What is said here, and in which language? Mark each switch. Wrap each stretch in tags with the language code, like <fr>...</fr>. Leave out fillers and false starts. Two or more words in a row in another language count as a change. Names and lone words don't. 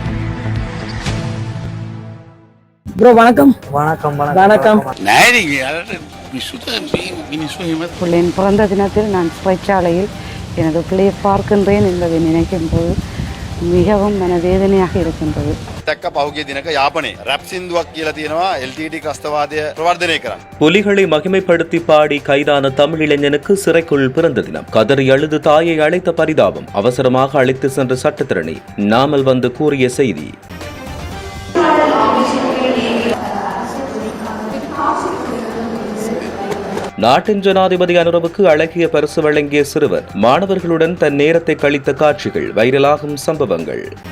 <ta>ப்ரோ வணக்கம். வணக்கம் வணக்கம். பிள்ளையின் பிறந்த தினத்தில் நான் சிறைச்சாலையில் எனது பிள்ளையை பார்க்கின்றேன் என்பதை நினைக்கும் போது மிகவும் மனவேதனையாக இருக்கின்றது.</ta> <si>පහුගිය දිනක යාපනයේ රැප් සින්දුවක් කියලා තියෙනවා LTT ත්‍රස්තවාදය ප්‍රවර්ධනය කරන්න.</si> <ta>புலிகளை மகிமைப்படுத்தி பாடி கைதான தமிழ் இளைஞனுக்கு சிறைக்குள் பிறந்த தினம். கதறி அழுது தாயை அழைத்த பரிதாபம். அவசரமாக அழைத்து சென்ற சட்டத்திரணி நாமல் வந்து கூறிய செய்தி. நாட்டின் ஜனாதிபதி அனுரவுக்கு அழகிய பரிசு வழங்கிய சிறுவர் மாணவர்களுடன் தன் நேரத்தை கழித்த காட்சிகள், வைரலாகும் சம்பவங்கள்.</ta>